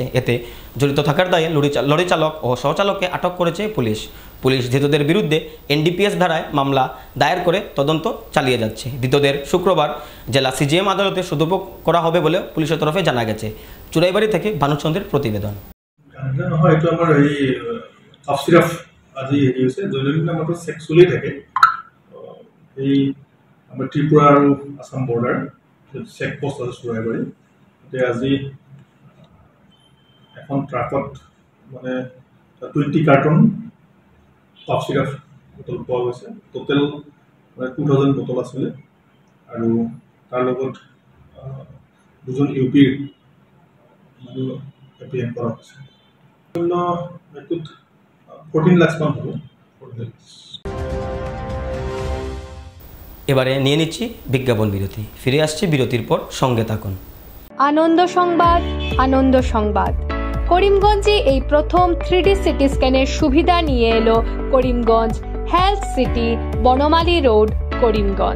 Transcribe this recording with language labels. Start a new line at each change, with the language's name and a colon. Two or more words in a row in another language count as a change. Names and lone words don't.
Bangla: এতে জড়িত থাকার দায়ে লরি চালক ও সহচালককে আটক করেছে পুলিশ। পুলিশ ধৃতদের বিরুদ্ধে NDPS ধারায় মামলা দায়ের করে তদন্ত চালিয়ে যাচ্ছে। ধৃতদের শুক্রবার জেলা CGM আদালতে সুদূর্ভ করা হবে বলে পুলিশের তরফে জানা গেছে। চুড়াইবাড়ি থেকে ভানুচন্দ্রের প্রতিবেদন।
Assamese: নহয়, এইটো আমাৰ এই
English: cough syrup
Assamese: আজি হেৰি হৈছে দৈনন্দিন আমাৰতো চেক চলি থাকে। এই আমাৰ ত্ৰিপুৰা আৰু আসাম
English: border check post
Assamese: আছে চুড়াইবাড়ি। এতিয়া আজি এখন ট্ৰাকত মানে 20 কাৰ্টন
English: cough syrup
Assamese: বোতল পোৱা গৈছে। টোটেল 2000 বোতল আছিলে আৰু তাৰ লগত দুজন UPৰ মানুহ এপ্ৰিহেণ্ড কৰা হৈছে। 14 লাখ মান হলো।
Bangla: এবারে নিয়ে নিচ্ছি বিজ্ঞাপন বিরতি। ফিরে আসছি বিরতির পর, সঙ্গে থাকুন। আনন্দ সংবাদ, আনন্দ সংবাদ। করিমগঞ্জে এই প্রথম 3D
English: CT scan
Bangla: সুবিধা নিয়ে এলো করিমগঞ্জ হেলথ সিটি, বনমালী রোড, করিমগঞ্জ।